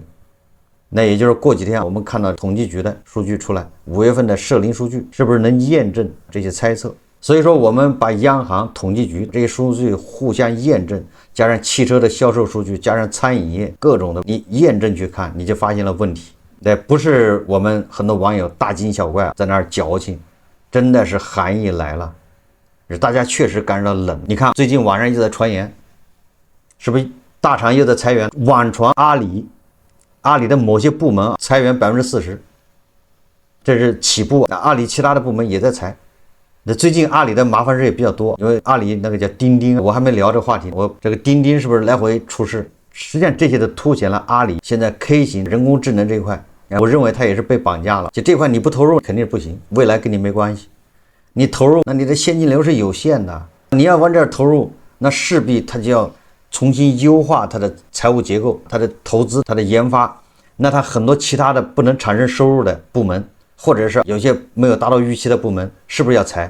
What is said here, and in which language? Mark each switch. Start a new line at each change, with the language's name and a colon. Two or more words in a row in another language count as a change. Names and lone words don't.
Chinese: 那也就是過幾天我們看到統計局的數據出來，5月份的社零數據是不是能驗證這些猜測？所以說我們把央行、統計局這些數據互相驗證，加上汽車的銷售數據，加上餐飲業各種的你驗證去看，你就發現了問題。那不是我們很多網友大驚小怪在那兒矯情，真的是寒意來了，大家確實感受到冷。你看最近網上一直在傳言，是不是大廠又在裁員？網傳阿里的某些部門裁員40%，這是起步。阿里其他的部門也在裁。那最近阿里的麻煩事也比較多，因為阿里那個叫釘釘，我還沒聊這話題，我這個釘釘是不是來回出事？實際上這些都凸顯了阿里現在 K 型人工智能這一塊，我認為它也是被綁架了。就這塊你不投入肯定是不行，未來跟你沒關係。你投入，那你的現金流是有限的，你要往這兒投入，那勢必它就要重新優化它的財務結構、它的投資、它的研發，那它很多其他的不能產生收入的部門，或者是有些沒有達到預期的部門，是不是要裁？